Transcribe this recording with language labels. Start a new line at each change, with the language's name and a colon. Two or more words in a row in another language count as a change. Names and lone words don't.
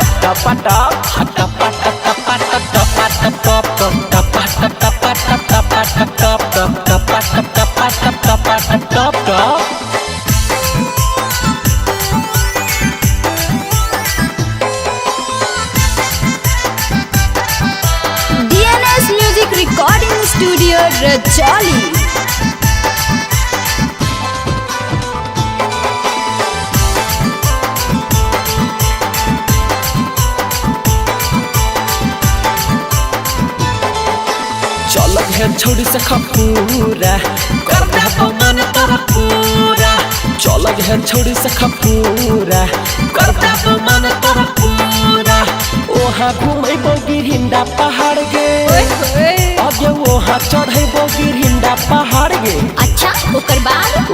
English: टपा टप टपा टपा टपा टपा टपा टपा टपा टपा टपा टपा। recording studio Rajauli.
Maithili: चल गे छौरी से खपूरा कर देबो मन तोरा पूरा। चल गे छौरी से खपूरा कर देबो मन तोरा पूरा। ओहा घुमैबो गिरिंडा पहाड़ गे, अगे ओहा चढ़ैबो गिरिंडा पहाड़ गे। अच्छा ओकर बाद